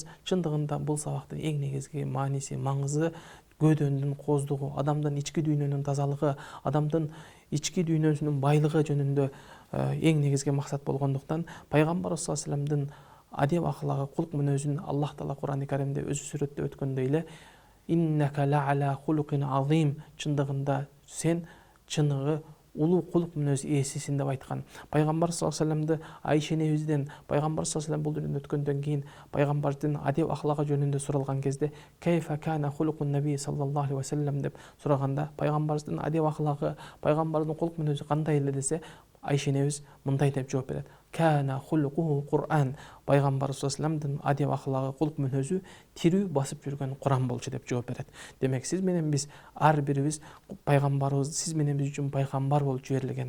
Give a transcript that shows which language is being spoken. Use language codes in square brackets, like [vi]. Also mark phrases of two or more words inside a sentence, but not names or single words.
[ky] Чындыгында бул сабактын эң негизги мааниси, маңызы көөдөнүн кооздугу, адамдын ички дүйнөнүн тазалыгы, адамдын ички дүйнөсүнүн байлыгы жөнүндө эң негизги максат болгондуктан пайгамбарыбыз [ar] صلى الله عليه [ky] вассаламдын адеп аклагы, кулк мүнөзүн Аллах Таала Кур'ан-ы Каримде өзү сүрөттөп өткөндөй эле [ar] إنك لعلى خلق عظيم, [ky] чындыгында сен чыныгы улуу кулк мүнөз ээсисин деп айткан. Пайгамбар [ar] صلى الله عليه [ky] вассаламды Айша энебизден пайгамбар [ar] صلى الله عليه وسلم [ky] бул дүйнөдөн өткөндөн кийин пайгамбардын адеп аклагы жөнүндө суралган кезде [ar] كيف كان خلق النبي صلى الله عليه وسلم [ky] деп сураганда, пайгамбарыбыздын адеп аклагы, пайгамбардын кулк мүнөзү кандай эле десе, Айша энебиз мындай деп жооп берет: [ar] كان خلقه القرآن. [ky] Пайгамбарыбыз [ar] صلى الله عليه [ky] вассаламдын адеп аклагы, кулк мүнөзү тирүү басып жүргөн Кур'ан болчу деп жооп берет. Демек сиз менен биз ар бирибиз пайгамбарыбыз, сиз менен биз үчүн пайгамбар болуп жиберилген.